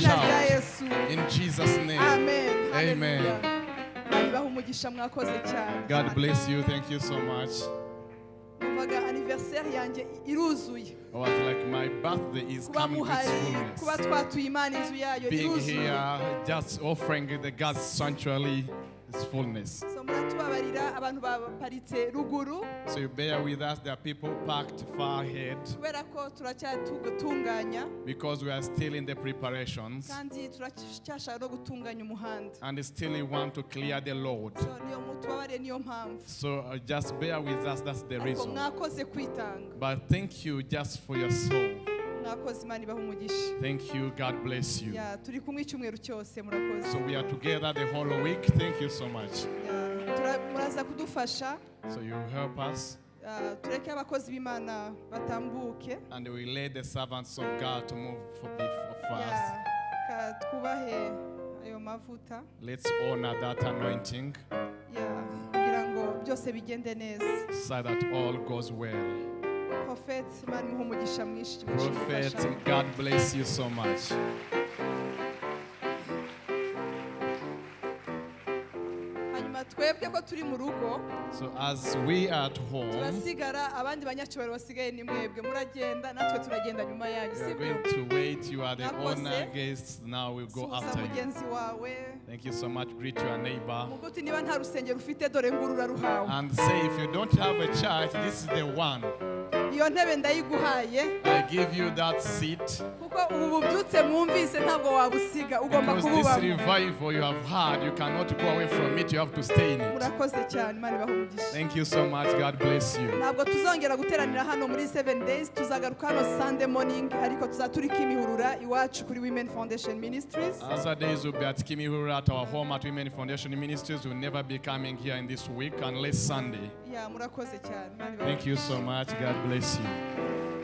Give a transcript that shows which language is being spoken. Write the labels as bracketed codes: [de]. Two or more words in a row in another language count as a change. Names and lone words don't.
[rw] Mw'izina rya [en] shout. [rw] Yesu. [en] In Jesus' name. Amen. Amen. [rw] Haleluya. Baha umugisha mwakoze cyane. [en] God bless you. Thank you so much. [rw] Numvaga anniversaire yanjye iruzuye. [en] I was like, my birthday is [rw] Kuba [en] coming with [rw] muhari, [en] fullness. [rw] kuba twatuye Imana inzu yayo [en] Being [rw] iruzuye. [en] here, just offering the God's sanctuary is fullness. [rw] So muratubabarira abantu baparitse ruguru [en] So you bear with us. There are people parked far ahead [rw] kubera ko turacyatunganya [en] because we are still in the preparations [rw] kandi turacyashaka no gutunganya umuhanda. [en] and still we want to clear the load. [rw] So niyo mutubabarire niyo mpamvu. [en] So just bear with us. That's the [rw] Ariko [en] reason. [rw] mwakoze kwitanga. [en] But thank you just for your soul. [rw] Mwakoze Imana ibaha umugisha. [en] Thank you. God bless you. Ya turi kumwe icyumweru cyose murakoze. So we are together the whole week. Thank you so much. [rw] Ya, muraza kudufasha. [en] So you help us [rw] Tureke abakozi b'Imana batambuke. [en] and we lay the servants of God to move for us. [rw] Ya, ka twubahe ayo mavuta. [en] Let's honor that anointing [rw] Ya, kugira ngo byose bigende neza. [en] so that all goes well. [rw] Prophet Imana imuhe umugisha mwinshi. [en] Prophet, God bless you so much. [rw] Hanyuma twebwe ko turi mu rugo [en] So as we are at home, [rw] turasigara abandi banyacyubahiro basigaye ni mwebwe muragenda natwe turagenda nyuma yanyu [en] we are [rw] sibyo? [en] going to wait. You are the [rw] Nakose. [en] honor guests. Now we'll go [rw] Suhuza [en] after you. [rw] mugenzi wawe. [en] Thank you so much. Greet your neighbor. [rw] Muguti niba nta rusengero ufite dore nguru uraruhawe. [en] And say, if you don't have a church, this is the one. [rw] Iyo ntebe ndayiguhaye [en] I give you that seat. [rw] kuko ubu bubyutse mwumvise ntabwo wabusiga ugomba [en] Because this [rw] kububamo. [en] revival you have had, you cannot go away from it. You have to stay in it. [rw] Murakoze cyane Imana ibahe umugisha. [en] Thank you so much. God bless you. [rw] Ntabwo tuzongera guteranira hano muri 7 days tuzagaruka hano [en] Sunday morning [rw] ariko tuzaturi kimihurura iwacu kuri Women Foundation Ministries. [en] Other days will be at Kimihurura at our home at Women Foundation Ministries. We'll never be coming here in this week unless Sunday. [rw] Ya murakoze cyane Imana ibahe [en] Thank you so much. God bless you.